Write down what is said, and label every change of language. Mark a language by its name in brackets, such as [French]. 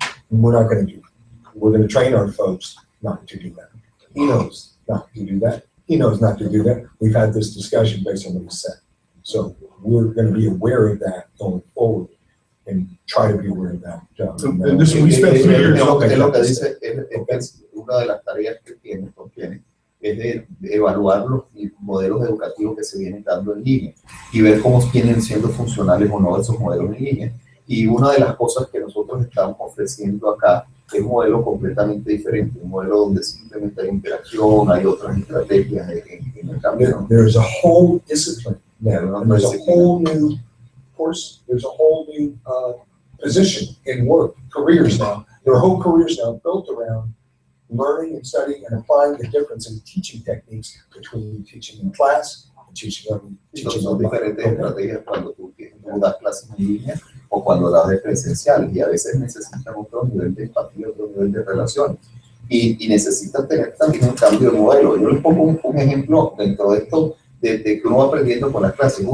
[English] And we're not going to do that. We're going to train our folks not to do that. He knows not to do that. He knows not to do that. We've had this discussion based on what he said. So we're going to be aware of that going forward and try to be aware of that. And this, we spent 3 years. [Spanish] Lo que dice es una de las tareas que contiene es de evaluar los modelos educativos que se vienen dando en línea y ver cómo vienen siendo funcionales o no esos modelos en línea. Y una de las cosas que nosotros estamos ofreciendo acá es un modelo completamente diferente, un modelo donde simplemente hay interacción, hay otras estrategias en el cambio. [English] There's a whole discipline now, and there's a whole new course, there's a whole new position in work, careers now. There are whole careers now built around learning and studying and applying the difference in teaching techniques between teaching in class and teaching online. [Spanish] Son diferentes estrategias cuando tú das clases en línea o cuando das de presenciales y a veces necesitan otro nivel de empatía, otro nivel de relación y necesitan tener también un cambio de modelo. Yo les pongo un ejemplo dentro de esto de que uno va aprendiendo con las clases.